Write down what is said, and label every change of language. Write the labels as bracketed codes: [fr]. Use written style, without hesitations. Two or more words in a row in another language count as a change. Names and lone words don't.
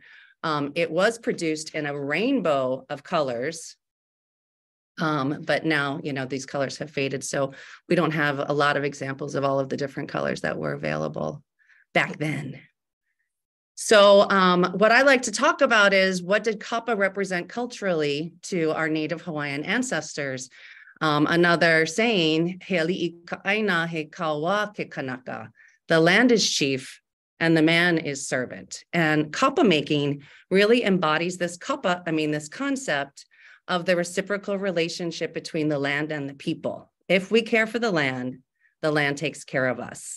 [en] It was produced in a rainbow of colors, but now, you know, these colors have faded, so we don't have a lot of examples of all of the different colors that were available back then. So what I like to talk about is, what did kapa represent culturally to our native Hawaiian ancestors? Another saying, [haw] he ali'i ka'aina he kaua ke kanaka. [en] The land is chief and the man is servant. And kapa making really embodies this concept of the reciprocal relationship between the land and the people. If we care for the land takes care of us.